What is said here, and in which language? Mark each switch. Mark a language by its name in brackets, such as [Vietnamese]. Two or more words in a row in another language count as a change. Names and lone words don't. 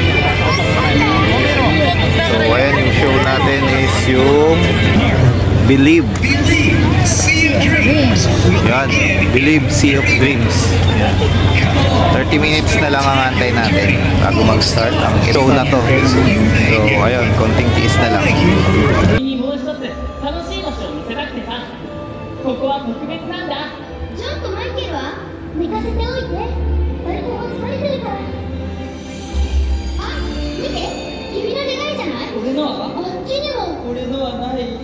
[Filipino] So, ayan, yung show natin is yung Believe. Yan, Believe Sea of Dreams. Yan. 30 minutes na lang ang antay natin bago mag-start ang show na to. So, ayun, konting tiis na lang. [Japanese] ここは特別なんだ。ちょっとマイケルは寝かせておいて。誰も疲れてるから。あ、見て、君の願いじゃない？俺のは？あっちにも。俺のはない。